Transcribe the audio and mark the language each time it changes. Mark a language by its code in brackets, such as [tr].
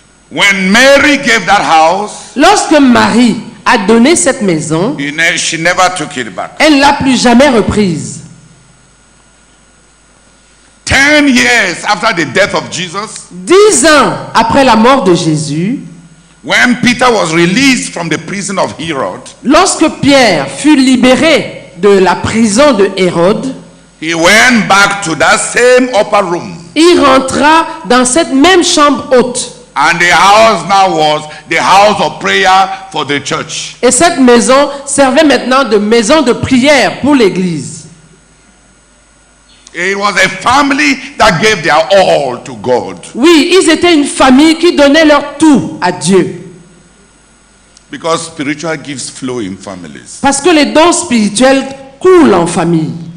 [en] When Mary gave that house, [fr] lorsque Marie a donné cette maison, [en] she never took it back. [fr] elle ne l'a plus jamais reprise. [en] 10 years after the death of Jesus, [fr] 10 ans après la mort de Jésus, [en] when Peter was released from the prison of Herod, [fr] lorsque Pierre fut libéré de la prison de Hérode, [en] he went back to that same upper room. [fr] Il rentra dans cette même chambre haute. [en] And the house now was the house of prayer for the church. [fr] Et cette maison servait maintenant de maison de prière pour l'église. [en] It was a family that gave their all to God. [fr] Oui, ils étaient une famille qui donnait leur tout à Dieu. [en] Because spiritual gifts flow in families. [fr] Parce que les dons spirituels coulent en famille.